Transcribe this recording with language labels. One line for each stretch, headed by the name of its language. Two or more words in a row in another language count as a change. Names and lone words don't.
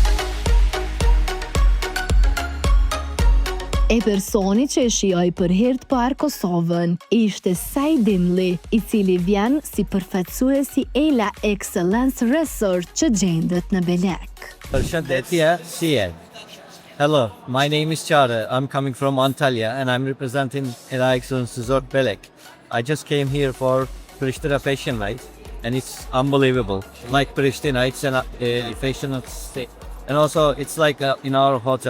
Albanian: E personi që e shijoi për herë të parë Kosovën ishte Saj Dimli, i cili vjen si përfaqësuesi Ela Excellence Resort që gjendet në Belek. Përshëndetje, si jeni?
English: Hello, my name is Çare. I'm coming from Antalya and I'm representing Ela Excellence Resort Belek. I just came here for Pristina Fashion Night and it's unbelievable. Like Pristina, it's a fashion state. And also it's like in our hotel.